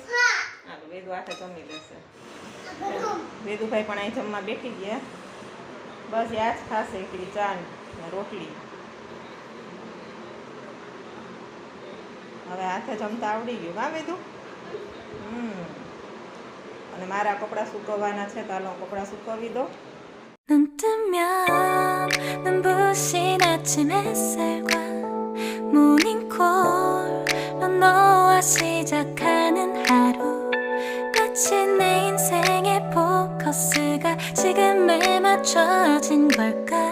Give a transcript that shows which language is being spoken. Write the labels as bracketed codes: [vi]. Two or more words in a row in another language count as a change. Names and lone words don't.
[gu] હા, વેદુ હાથે જમી લેશે. વેદુભાઈ પણ અહીં જમવા બેઠી ગયા. બસ યાદ ખાશે એકલી ચા ને રોટલી. હવે હાથે જમતા આવડી ગયું. હા વેદુ? અને મારા કપડાં સુકવવાના છે, ચાલો કપડાં સુકવી દો. [ko] 눈 뜨면 눈부신 아침 햇살과 모닝콜로 너와 시작하는 하루, 마치 내 인생의 포커스가 지금에 맞춰진 걸까.